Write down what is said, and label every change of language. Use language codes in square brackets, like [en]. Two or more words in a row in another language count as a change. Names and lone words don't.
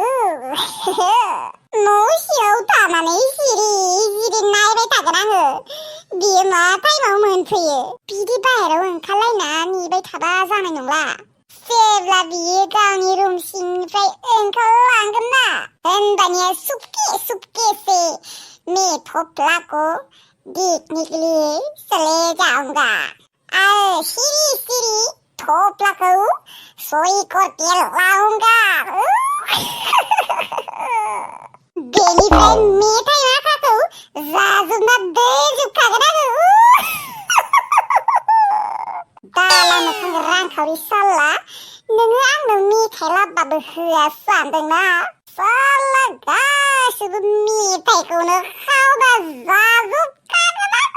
[brx] न' सिङाव थानानै सिरि नायबाय थागोन आङो बियो मा टाइमाव मोनफैयो बिदि बाहेराव ओंखारलायना नेबाय थाबा जानाय नंला जेब्ला बियो गावनि रुम सिंनिफ्राय ओंखारलांगोन ना होनबानिया [hi] सुपके से मैं थफ्ला को देखने के लिए चले जाऊंगा और सिरी थफ्लाखौ सही करके लाऊंगा [brx] बेनिफ्राय मेथाइ माखाखौ जाजोबना दैजोबखागोन आङो दाला मोखां रांखावरि साला नोङो आंनो मेथाइ लाबबाबो होआ सानदोंना साला गासैबो मेथाइखौनो खावना जाजोबखागोन